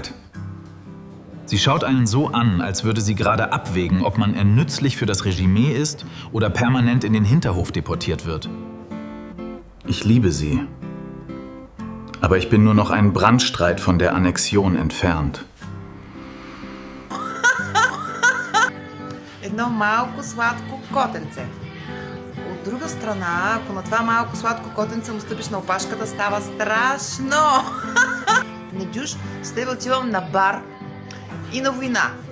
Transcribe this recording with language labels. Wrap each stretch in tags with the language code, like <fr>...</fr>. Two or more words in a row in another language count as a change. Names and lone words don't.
<de>Sie schaut einen so an, als würde sie gerade abwägen, ob man eher nützlich für das Regime ist oder permanent in den Hinterhof deportiert wird. Ich liebe sie. Aber ich bin nur noch einen Brandstreit von der Annexion entfernt.</de> <bg>Едно малко сладко котенце. От друга страна, ако на това малко сладко котенце му стъпиш на опашката, става страшно. Недюш, с теб отивам на бар и на война.</bg>